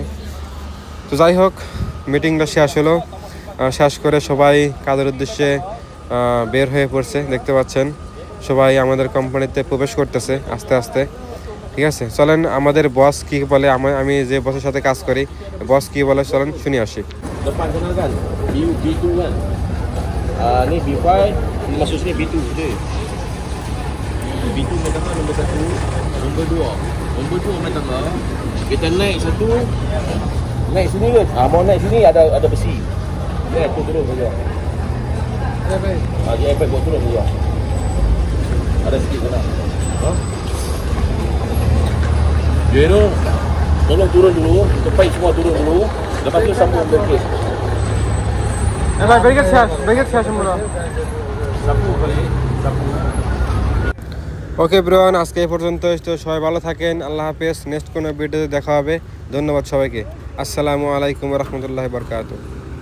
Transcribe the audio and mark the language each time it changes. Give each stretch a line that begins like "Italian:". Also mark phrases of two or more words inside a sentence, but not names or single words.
Bangla: তো যাই হোক, মিটিংটা শেষ হলো, শেষ করে সবাই কাজের উদ্দেশ্যে বের হয়ে পড়ছে। দেখতে পাচ্ছেন সবাই আমাদের কোম্পানিতে প্রবেশ করতেছে আস্তে আস্তে, ঠিক আছে। চলেন আমাদের বস কি বলে, আমি যে বসের সাথে কাজ করি, বস কি বলে চলেন শুনে আসি।
Malay: Depan kenal kan? B2 kan? Ni B5, ni masuk sini B2 je. B2 main tengah nombor 1, nombor 2. Nombor 2 main tengah. Kita naik satu, naik sini ke? Mau naik sini ada besi. Naik turun saja. Dia iPad buat turun saja. Ada sikit sana. Jero, tolong turun dulu, cepat semua turun dulu. Lepas tu sambung balik.
Bangla: ব্যারিকেড শেষ আমরা। ওকে ব্রন, আজকে এই পর্যন্ত। তো সবাই ভালো থাকেন,
Arabic: الله حافظ.
Bangla: নেক্সট কোনো ভিডিওতে দেখা হবে। ধন্যবাদ সবাইকে।
Arabic: السلام عليكم رحمة الله بركاته.